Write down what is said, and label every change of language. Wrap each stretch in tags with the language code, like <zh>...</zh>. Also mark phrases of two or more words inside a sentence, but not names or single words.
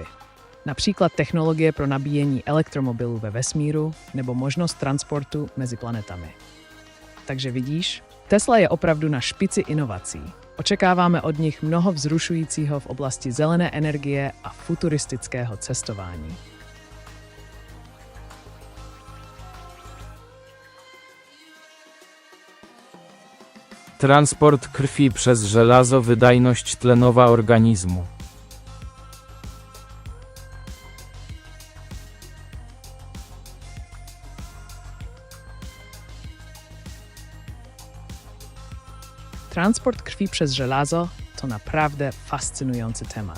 <cs>Například technologie pro nabíjení elektromobilů ve vesmíru nebo možnost transportu mezi planetami. Takže vidíš, Tesla je opravdu na špici inovací. Očekáváme od nich mnoho vzrušujícího v oblasti zelené energie a futuristického cestování.</cs> <pl>Transport krwi przez żelazo, wydajność tlenowa organizmu. Transport krwi przez żelazo to naprawdę fascynujący temat.</pl>